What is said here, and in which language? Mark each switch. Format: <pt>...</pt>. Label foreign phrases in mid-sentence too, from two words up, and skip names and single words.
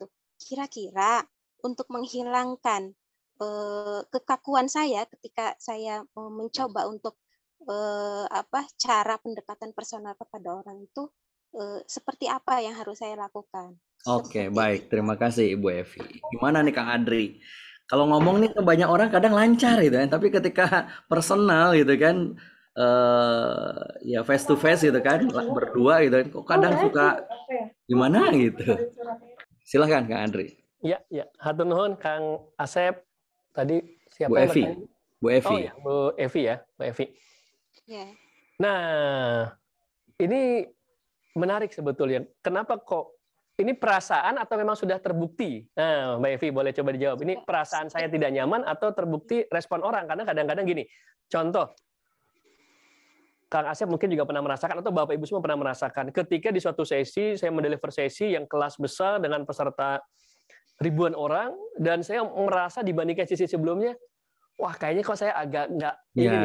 <id>Kira-kira untuk menghilangkan kekakuan saya ketika saya mencoba untuk cara pendekatan personal kepada orang itu seperti apa yang harus saya lakukan? Oke, baik. Terima kasih Ibu Evi. Gimana nih Kang Adri? Kalau ngomong nih ke banyak orang kadang lancar gitu kan, tapi ketika personal gitu kan, ya</id> <en>face to face</en> <id>gitu kan, berdua gitu kan, kok kadang suka gimana gitu. Silahkan Kang Andri.</id> <su>Ya, hatur nuhun Kang Asep.</su> <id>Tadi siapa? Bu Evi. Bu Evi. Oh ya, Bu Evi ya, Bu Evi. Ya. Nah, ini menarik sebetulnya. Kenapa kok ini perasaan atau memang sudah terbukti? Nah, Mbak Evi boleh coba dijawab. Ini perasaan saya tidak nyaman atau terbukti respon orang? Karena kadang-kadang gini, contoh, Kang Asep mungkin juga pernah merasakan, atau Bapak Ibu semua pernah merasakan, ketika di suatu sesi, saya mendeliver sesi yang kelas besar dengan peserta ribuan orang, dan saya merasa dibandingkan sesi sebelumnya, wah kayaknya kok saya agak nggak ini nih.</id>